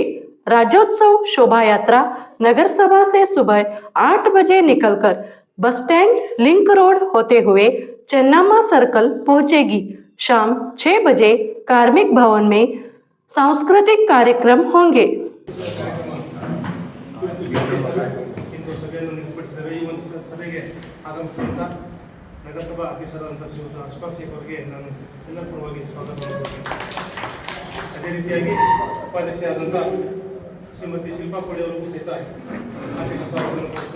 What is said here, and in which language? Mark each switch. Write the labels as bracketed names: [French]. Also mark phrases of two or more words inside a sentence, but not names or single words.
[Hindi] राज्योत्सव शोभा यात्रा नगर सभा से सुबह 8 बजे निकलकर बस स्टैंड लिंक रोड होते हुए चन्नामा सर्कल पहुंचेगी। शाम 6 बजे कार्मिक भवन में सांस्कृतिक कार्यक्रम होंगे। [Kannada] ಇಂದು ಸಭೆಯನ್ನು ನಿಗದಿಪಡಿಸಿದರೆ ಈ ಒಂದು ಸಭೆಗೆ ಆಗಮಿಸಿದಂಥ ನಗರಸಭಾ ಅಧ್ಯಕ್ಷರಾದಂಥ ಶ್ರೀಯುತ ಅಶ್ಫಾಕ್ ಶೇಖ್ ಅವರಿಗೆ ನಾನು ಎಲ್ಲರ ಪರವಾಗಿ ಸ್ವಾಗತ ಮಾಡುತ್ತೇನೆ. ಅದೇ ರೀತಿಯಾಗಿ ಉಪಾಧ್ಯಕ್ಷರಾದಂಥ ಶ್ರೀಮತಿ ಶಿಲ್ಪಾ ಕೋಳಿ ಅವರಿಗೂ ಸಹಿತ ಹಾರ್ದಿಕ ಸ್ವಾಗತವನ್ನು ಕೊಡುತ್ತೇನೆ.